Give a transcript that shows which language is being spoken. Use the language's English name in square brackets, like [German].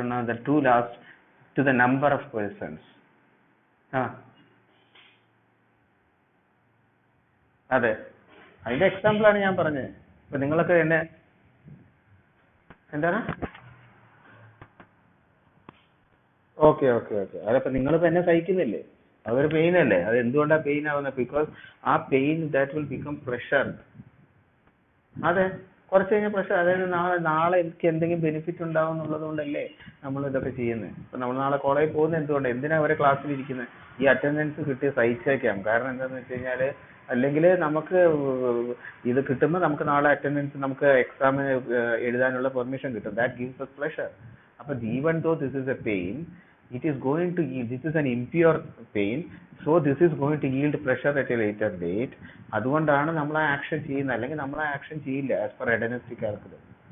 [English] the two last to the number of persons. [Malayalam] അതെ, അതിന്റെ example ആണ് ഞാൻ പറഞ്ഞത്. ഇപ്പൊ നിങ്ങളൊക്കെ എന്താണ് ഓക്കെ ഓക്കെ ഓക്കെ. അതപ്പോ നിങ്ങളിപ്പോ എന്നെ സഹിക്കുന്നില്ലേ? അതൊരു പെയിൻ അല്ലേ? അത് എന്തുകൊണ്ടാണ് പെയിൻ ആവുന്നത്? [English] Because a pain that will become pressure. [Malayalam] അതെ, കുറച്ച് കഴിഞ്ഞ പ്രശ്നം. അതായത് നാളെ നാളെ എനിക്ക് എന്തെങ്കിലും ബെനിഫിറ്റ് ഉണ്ടാവും എന്നുള്ളത് കൊണ്ടല്ലേ നമ്മൾ ഇതൊക്കെ ചെയ്യുന്നത്. ഇപ്പൊ നമ്മൾ നാളെ കോളേജിൽ പോകുന്നത് എന്തുകൊണ്ട്? എന്തിനാ അവരെ ക്ലാസ്സിൽ ഇരിക്കുന്നത്? ഈ അറ്റൻഡൻസ് കിട്ടി സഹിച്ചേക്കാം. കാരണം എന്താന്ന് വെച്ച് കഴിഞ്ഞാല് അല്ലെങ്കിൽ നമുക്ക് ഇത് കിട്ടുമ്പോൾ നമുക്ക് നാളെ അറ്റൻഡൻസ് നമുക്ക് എക്സാമിന് എഴുതാനുള്ള പെർമിഷൻ കിട്ടും. [English] That gives us pleasure. അപ്പൊ even though this is a pain, it is going to yield, this is an impure pain, so this is going to yield pressure at a later date. [Malayalam] അതുകൊണ്ടാണ് നമ്മൾ ആ action ചെയ്യുന്നത്. അല്ലെങ്കിൽ നമ്മൾ ആ action ചെയ്യില്ല as per hedonistic calculus.